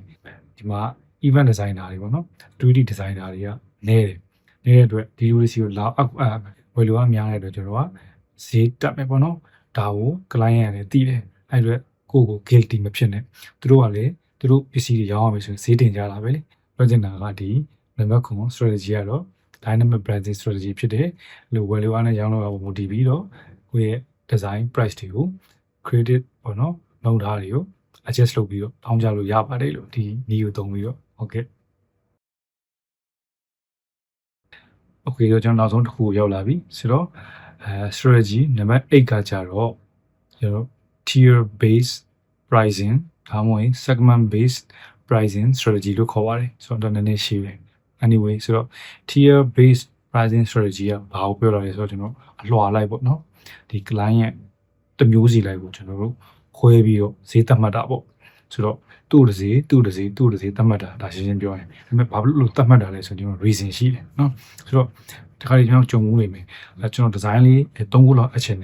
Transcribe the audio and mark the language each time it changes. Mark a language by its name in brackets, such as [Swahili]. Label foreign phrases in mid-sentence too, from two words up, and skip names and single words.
[Burmese] ဒီမှာ [English] event designer [Burmese] တွေပေါ့နော် [English] 3D designer [Burmese] တွေကနေတဲ့အတွက်ဒီလိုစီကိုလာဝယ်လိုအားများတဲ့အတွက်ကျွန်တော်ကဈေးတက်မယ် ပေါ့နော်ဒါကို client ကလည်းသိတယ်အဲ့အတွက်ကို guilty မဖြစ်နဲ့သူတို့ကလည်းသူတို့ပစ္စည်းတွေရောင်းရမယ်ဆိုရင်ဈေးတင်ကြတာပဲလေပြောချင်တာကဒီနံပါတ်9 strategy ကတော့ [English] dynamic branding strategy [Burmese] ဖြစ်တယ်လို့ဝယ်လိုအားနဲ့ရောင်းလို့ရဖို့မူတည်ပြီးတော့ကိုယ့်ရဲ့ [English] design price [Burmese] တွေကို credit ပေါ့နော်နှုန်းထားတွေကို adjust လုပ်ပြီးတော့တောင်းကြလို့ရပါတယ်လို့ဒီနည်းကိုသုံးပြီးတော့ဟုတ်ကဲ့ okay တော့ကျွန်တော်နောက်ဆုံးတစ်ခုကိုရောက်လာပြီဆိုတော့strategy နံပါတ်8ကကြတော့ကျွန်တော် [English] tier based pricing [Burmese] ဒါမှမဟုတ် [English] segment based pricing strategy [Burmese] လို့ခေါ်ပါတယ်ဆိုတော့နည်းနည်းရှင်းတယ် anyway ဆိုတော့ [English] tier based pricing strategy [Burmese] ကဘာကိုပြောလာလဲဆိုတော့ကျွန်တော်အလွှာလိုက်ပေါ့နော်ဒီ client ရဲ့တစ်မျိုးစီလိုက်ကိုကျွန်တော်တို့ခွဲပြီးတော့ဈေးသတ်မှတ်တာပေါ့ဆိုတော့သူ့တစ်စီသတ်မှတ်တာဒါရှင်းရှင်းပြောရင်ဒါပေမဲ့ဘာလို့သတ်မှတ်တာလဲဆိုတော့ကျွန်တော် reason ရှိတယ်နော်ဆိုတော့ဒီခါလေးကျွန်တော်ကြုံမှုနေမယ်ကျွန်တော် design လေး3ခုလောက်အချင်